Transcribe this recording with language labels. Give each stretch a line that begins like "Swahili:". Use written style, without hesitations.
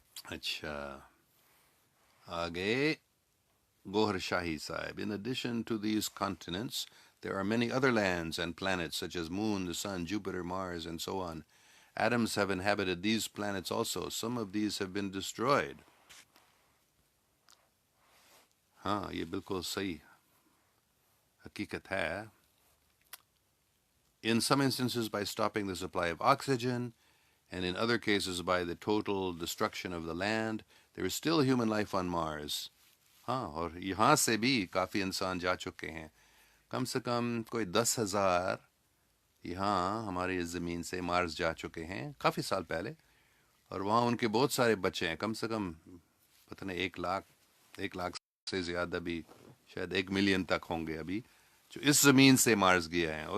Urdu: اچھا آگے Gohar Shahi Sahib.
English: In addition to these continents, there are many other lands and planets such as Moon, the Sun, Jupiter, Mars, and so on. Atoms have inhabited these planets also. Some of these have been destroyed.
Urdu: ہاں یہ بالکل صحیح حقیقت ہے.
English: In some instances by stopping the supply of oxygen, and in other cases by the total destruction of the land, there is still human life on Mars.
Urdu: ہاں اور یہاں سے بھی کافی انسان جا چکے ہیں، کم سے کم کوئی 10,000 یہاں ہماری زمین سے مارس جا چکے ہیں کافی سال پہلے، اور وہاں ان کے بہت سارے بچے ہیں، کم سے کم پتہ نہیں 1 لاکھ سے زیادہ بھی، شاید 1 ملین تک ہوں گے ابھی جو اس زمین سے مارس گیا ہیں.